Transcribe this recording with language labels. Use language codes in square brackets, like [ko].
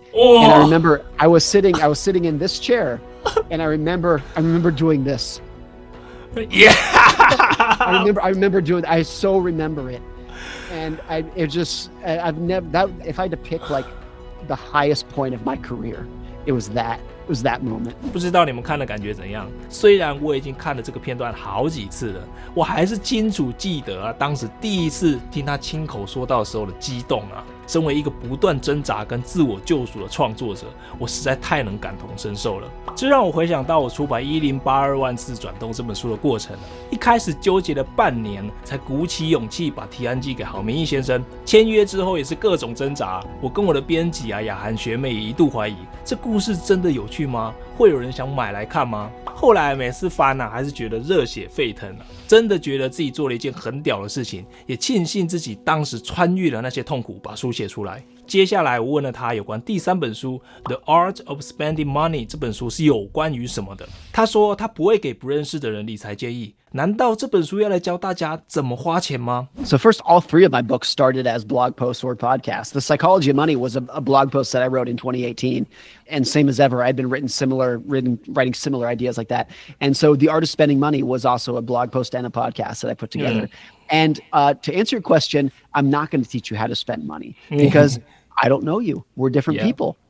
[en] And I remember I was sitting in this chair and I remember doing this. Yeah. I remember doing, I so remember it. And if I had to pick like the highest point of my career, it was that. was that moment. [zh] 不知道你们看的感觉怎样？虽然我已经看了这个片段好几次了，我还是清楚记得啊，当时第一次听他亲口说到的时候的激动啊。身为一个不断挣扎跟自我救赎的创作者，我实在太能感同身受了。这让我回想到我出版1082万次转动这本书的过程了。一开始纠结了半年，才鼓起勇气把提案寄给郝明义先生。签约之后也是各种挣扎，我跟我的编辑啊雅涵学妹也一度怀疑，这故事真的有趣吗？会有人想买来看吗？后来每次翻啊，还是觉得热血沸腾啊，真的觉得自己做了一件很屌的事情，也庆幸自己当时穿越了那些痛苦，把书写出来。接下来我问了他有关第3本书《The Art of Spending Money》这本书是有关于什么的。他说他不会给不认识的人理财建议，难道这本书要来教大家怎么花钱吗？ [en] So first, all 3 of my books started as blog posts or podcasts. The Psychology of Money was a blog post that I wrote in 2018. And same as ever, I'd been writing similar ideas like that. And so The Art of Spending Money was also a blog post and a podcast that I put together. And to answer your question, I'm not going to teach you how to spend money because I don't know you. We're different people.